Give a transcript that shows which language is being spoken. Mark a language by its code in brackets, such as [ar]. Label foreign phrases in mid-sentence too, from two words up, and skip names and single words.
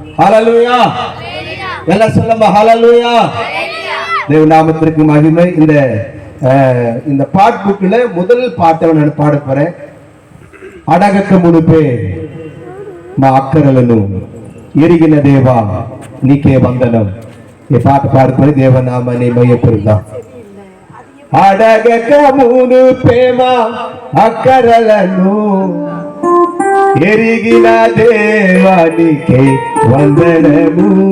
[ta] ஹல்லேலூயா. எல்லாம் சொல்லுங்க ஹல்லேலூயா. தேவ நாமத்திற்கு மகிமை. இந்த பாட் புக்ல முதல் பாட்டை நான் பாட போறேன். [te] అడగక మునుపే మా అక్కరలను ఎరిగిన దేవా నీకే వందనం. ఈ పాట పాడుకొని దేవనామాన్ని మహిమపరుద్దాం. అడగక మునుపే మా అక్కరలను ఎరిగిన దేవా నీకే వందనము.